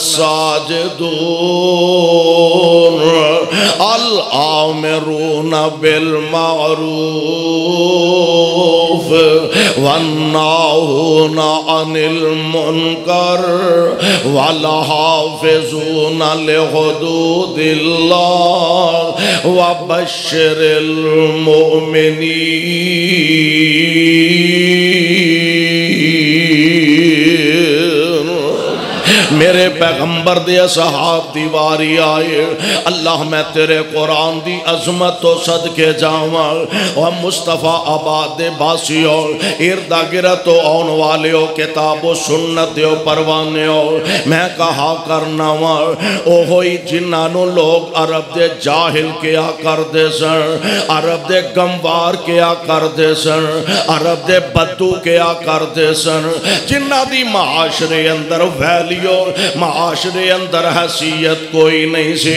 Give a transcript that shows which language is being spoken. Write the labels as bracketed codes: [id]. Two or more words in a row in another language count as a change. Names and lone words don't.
[ar] الساجدون الآمرون بالمعروف والناهون عن المنكر والحافظون لحدود الله وبشر المؤمنين۔ [pa] میرے پیغمبر دے اصحاب دی واری آئے، اللہ میں تیرے قرآن دی عظمت تو صدقے جاواں، اور مصطفیٰ آباد دے باسیوں اردا گرد تو آن والے ہو، کتاب و سنت دیو پروانے ہو، میں کہا کرنا وہاں او ہوئی جنانوں لوگ عرب دے جاہل کیا کر دے سن، عرب دے گموار کیا کر دے سن، عرب دے بدو کیا کر دے سن، جنہ دی معاشرے اندر ویلیو معاشرے اندر حیثیت کوئی نہیں سی۔